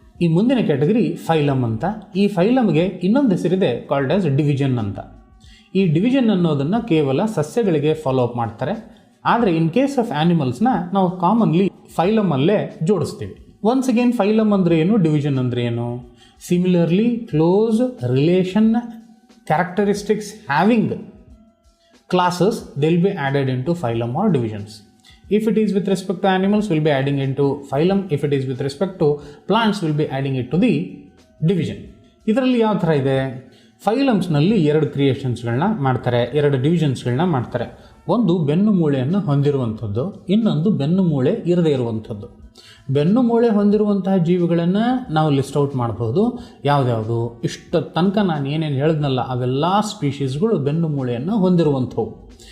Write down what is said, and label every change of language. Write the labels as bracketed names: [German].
[Kannada] ಈ ಮುಂದಿನ category phylum ಅಂತ. ಈ ಫೈಲಮ್ಗೆ ಇನ್ನೊಂದು ಹೆಸರಿದೆ, [English] called as division [Kannada] ಅಂತ. ಈ ಡಿವಿಷನ್ ಅನ್ನೋದನ್ನು ಕೇವಲ ಸಸ್ಯಗಳಿಗೆ ಫಾಲೋ ಅಪ್ ಮಾಡ್ತಾರೆ. ಆದರೆ [English] in case of [Kannada] ಆ್ಯನಿಮಲ್ಸ್ನ ನಾವು ಕಾಮನ್ಲಿ ಫೈಲಮಲ್ಲೇ ಜೋಡಿಸ್ತೀವಿ. [English] once again [Kannada] ಫೈಲಮ್ ಅಂದರೆ ಏನು, ಡಿವಿಷನ್ ಅಂದರೆ ಏನು? [English] Similarly close relation characteristics having classes, they'll be added into phylum or divisions. If it is with respect to animals, we'll be adding into phylum. If it is with respect to plants, we'll be adding it to the division. [Kannada] ಇದರಲ್ಲಿ ಯಾವ ಥರ ಇದೆ? ಫೈಲಮ್ಸ್ನಲ್ಲಿ 2 ಕ್ರಿಯೇಷನ್ಸ್ಗಳನ್ನ ಮಾಡ್ತಾರೆ, 2 ಡಿವಿಷನ್ಸ್ಗಳನ್ನ ಮಾಡ್ತಾರೆ. ಒಂದು ಬೆನ್ನು ಮೂಳೆಯನ್ನು ಹೊಂದಿರುವಂಥದ್ದು, ಇನ್ನೊಂದು ಬೆನ್ನು ಮೂಳೆ ಇರದೇ ಇರುವಂಥದ್ದು. ಬೆನ್ನು ಮೂಳೆ ಹೊಂದಿರುವಂತಹ ಜೀವಿಗಳನ್ನು ನಾವು ಲಿಸ್ಟ್ ಔಟ್ ಮಾಡ್ಬೋದು. ಯಾವುದ್ಯಾವುದು? ಇಷ್ಟ ತನಕ ನಾನು ಏನೇನು ಹೇಳಿದ್ನಲ್ಲ ಅವೆಲ್ಲ ಸ್ಪೀಷೀಸ್ಗಳು ಬೆನ್ನು ಮೂಳೆಯನ್ನು ಹೊಂದಿರುವಂಥವು.